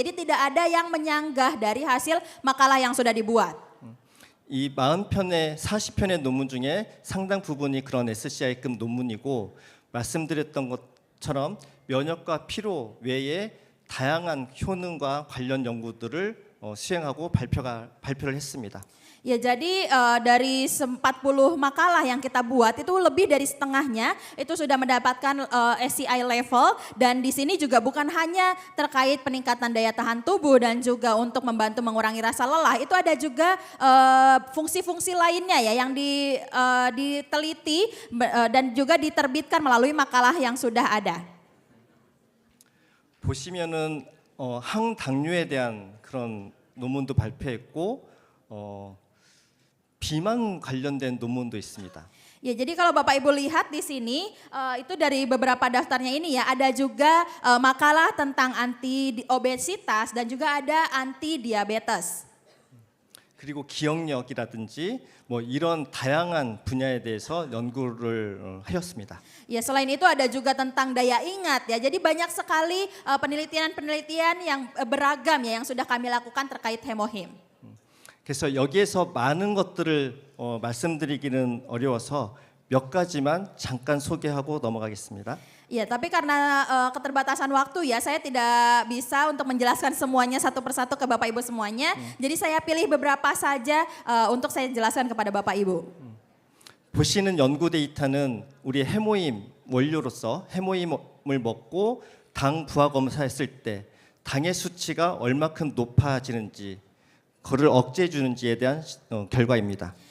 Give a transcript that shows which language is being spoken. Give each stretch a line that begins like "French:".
Indonesian: Jadi tidak ada yang menyanggah dari hasil makalah yang sudah dibuat.
Korean: 이 40편의 40편의 논문 중에 상당 부분이 그런 SCI급 논문이고 말씀드렸던 것처럼 면역과 피로 외에 다양한 효능과 관련 연구들을 수행하고 발표를 했습니다.
Indonesian: Ya, jadi dari 40 makalah yang kita buat itu lebih dari setengahnya itu sudah mendapatkan SCI level dan di sini juga bukan hanya terkait peningkatan daya tahan tubuh dan juga untuk membantu mengurangi rasa lelah, itu ada juga fungsi-fungsi lainnya ya yang diteliti dan juga diterbitkan melalui makalah yang sudah ada.
Korean: 보시면은 항당뇨에 대한 그런 논문도 발표했고 비만 관련된 논문도 있습니다.
Indonesian: Ya, jadi kalau Bapak Ibu lihat di sini itu dari beberapa daftarnya ini ya ada juga makalah tentang anti obesitas dan juga ada anti diabetes.
Korean: 그리고 기억력이라든지 뭐 이런 다양한 분야에 대해서 연구를 하였습니다.
Indonesian: Ya, selain itu ada juga tentang daya ingat ya. Jadi banyak sekali penelitian-penelitian yang beragam ya yang sudah kami lakukan terkait hemohim.
Korean: 그래서 여기에서 많은 것들을 말씀드리기는 어려워서 몇 가지만 잠깐 소개하고 넘어가겠습니다.
Indonesian: Ya, tapi karena keterbatasan waktu ya, saya tidak bisa untuk menjelaskan semuanya satu persatu ke Bapak Ibu semuanya. Jadi saya pilih beberapa saja untuk saya jelaskan kepada Bapak Ibu.
Korean: 보시는 연구 데이터는 우리 해모임 원료로서 해모임을 먹고 당 부하 검사했을 때 당의 수치가 얼마큼 높아지는지 그를 억제해 주는지에 대한 결과입니다.